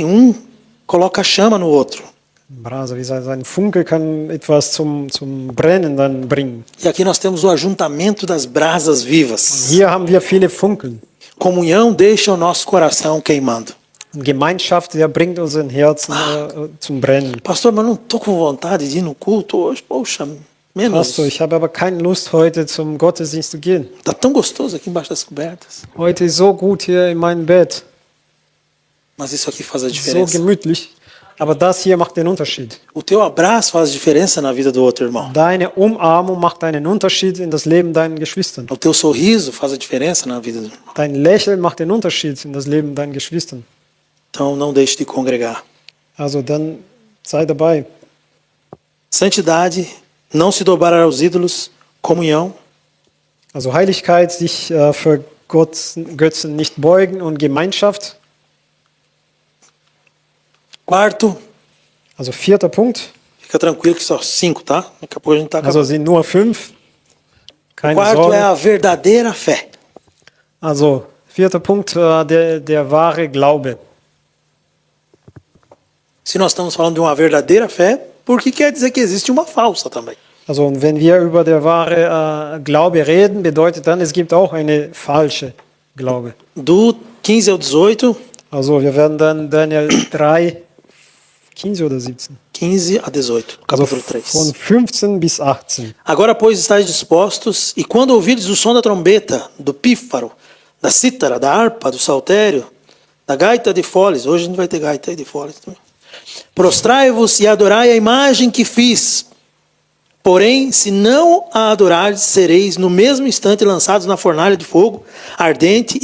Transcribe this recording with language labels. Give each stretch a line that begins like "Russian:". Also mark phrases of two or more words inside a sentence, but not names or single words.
Portuguese: Um coloca chama no outro. Brasa,
German: wie gesagt, ein Funke kann etwas zum Brennen dann bringen.
Portuguese: E aqui nós temos o ajuntamento das brasas vivas.
German: Hier haben wir viele Funkeln.
Portuguese: Comunhão deixa o nosso coração queimando.
German: Und Gemeinschaft, der bringt unseren Herzen zum Brennen.
Portuguese: Pastor, mas não estou com vontade de ir no culto hoje. Poxa, menos.
German: Pastor, ich habe aber keine Lust, heute zum Gottesdienst zu gehen.
Portuguese: Está tão gostoso aqui embaixo das cobertas.
German: Heute ist so gut hier in meinem Bett.
Portuguese: Mas isso aqui faz a
German: So
Portuguese: diferença.
German: gemütlich. Aber das hier macht den Unterschied.
Portuguese: O teu abraço faz diferença na vida do outro irmão.
German: Deine Umarmung macht einen Unterschied in das Leben deiner Geschwistern.
Portuguese: O teu sorriso faz a diferença na vida do irmão.
German: Dein Lächeln macht den Unterschied in das Leben deiner Geschwistern.
Portuguese: Então não deixe de congregar.
German: Also dann sei dabei.
Portuguese: Santidade, não se dobrar aos ídolos, comunhão,
German: Also Heiligkeit, sich für Götzen nicht beugen und Gemeinschaft.
Portuguese: Quarto,
German: Also 4. Punkt.
Portuguese: fica tranquilo que só 5, tá? Daqui a pouco a gente está
German: Also
Portuguese: acabando.
German: sind nur 5. Keine
Portuguese: Quarto é
German: Sorge.
Portuguese: a verdadeira fé.
German: Also 4. Punkt, der wahre Glaube.
Portuguese: Se nós estamos falando de uma verdadeira fé, porque quer dizer que existe uma falsa também.
German: Also und wenn wir über der wahre Glaube reden, bedeutet dann, es gibt auch eine falsche Glaube.
Portuguese: Do 15 ao 18,
German: Also wir werden dann Daniel 3, 15 oder 17?
Portuguese: 15 a 18,
German: Also
Portuguese: capítulo 3.
German: von 15 bis 18.
Portuguese: Agora, pois, estáis dispostos, e quando ouvirdes o som da trombeta, do pífaro, da cítara, da harpa, do saltério, da gaita de foles, hoje a gente vai ter gaita de foles também. Prostrai-vos e adorai a imagem que fiz. Porém, se não a adorardes, sereis no mesmo instante lançados na fornalha de fogo ardente.